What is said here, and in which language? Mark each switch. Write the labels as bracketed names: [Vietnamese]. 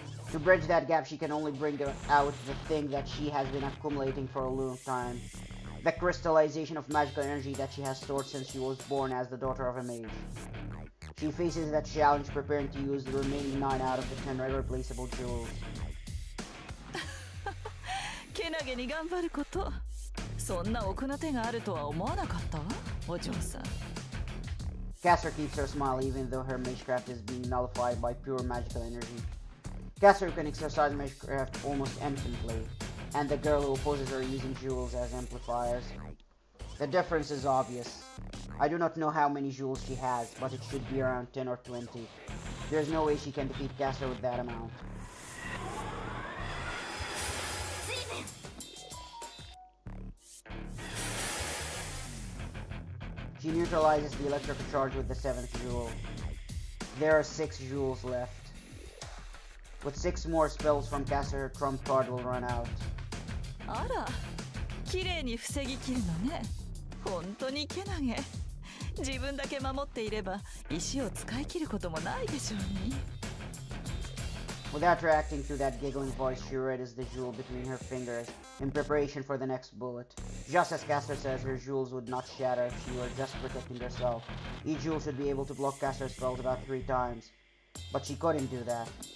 [English] To bridge that gap, she can only bring out the thing that she has been accumulating for a long time. The crystallization of magical energy that she has stored since she was born as the daughter of a mage. She faces that challenge preparing to use the remaining 9 out of the 10 irreplaceable jewels. [Japanese] けなげに頑張ること。そんな奥の手があるとは思わなかったわ、お嬢さん。 [English] Kasser keeps her smile even though her magecraft is being nullified by pure magical energy. Kasser can exercise magecraft almost infinitely, and the girl who opposes her using jewels as amplifiers. The difference is obvious. I do not know how many jewels she has, but it should be around 10 or 20. There's no way she can defeat Kasser with that amount. She neutralizes the electrical charge with the 7th jewel. There are 6 jewels left. With 6 more spells from Kasser, her trump card will run out. [Japanese] あら、綺麗に防ぎきるのね。本当にけなげ。自分だけ守っていれば石を使い切ることもないでしょうに。 [English] Without reacting to that giggling voice, she riddles the jewel between her fingers in preparation for the next bullet. Just as Kasser says, her jewels would not shatter if she were just protecting herself. Each jewel should be able to block Kasser's spells about 3 times. But she couldn't do that.